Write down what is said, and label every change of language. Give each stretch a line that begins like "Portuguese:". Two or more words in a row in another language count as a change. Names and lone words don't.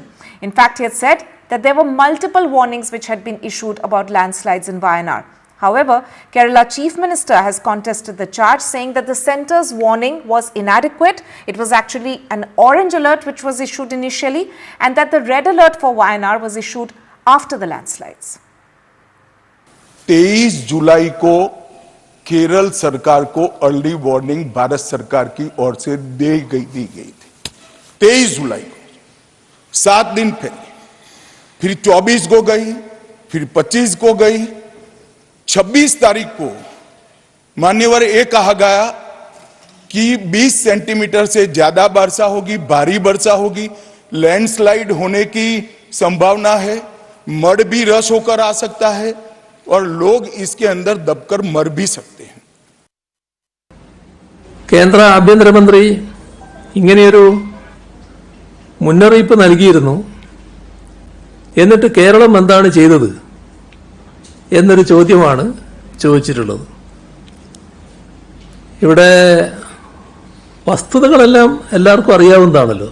English: In fact, he had said that there were multiple warnings which had been issued about landslides in Wayanad. However, Kerala Chief Minister has contested the charge, saying that the centre's warning was inadequate. It was actually an orange alert which was issued initially, and that the red alert for Wayanad was issued after the landslides.
Hindi: 23 जुलाई को केरल सरकार को
English: early warning
Hindi: भारत सरकार की ओर से दी गई थी। 23 जुलाई को 7 दिन पहले, फिर 24 को गई, फिर 25 को गई, 26 तारीख को मान्यवर ये कहा गया कि 20 सेंटीमीटर से ज्यादा वर्षा होगी, भारी वर्षा होगी, लैंडस्लाइड होने की संभावना है, मड भी रस होकर आ सकता है और लोग इसके अंदर दबकर मर भी सकते हैं।
Malayalam: കേന്ദ്ര ആഭ്യന്തരമന്ത്രി ഇങ്ങനെയൊരു മുന്നറിയിപ്പ് നൽകിയിരുന്നു. എന്നിട്ട് കേരളം എന്താണ് ചെയ്തത് എന്നൊരു ചോദ്യമാണ് ചോദിച്ചിട്ടുള്ളത്. ഇവിടെ വസ്തുതകളെല്ലാം എല്ലാവർക്കും അറിയാവുന്നതാണല്ലോ.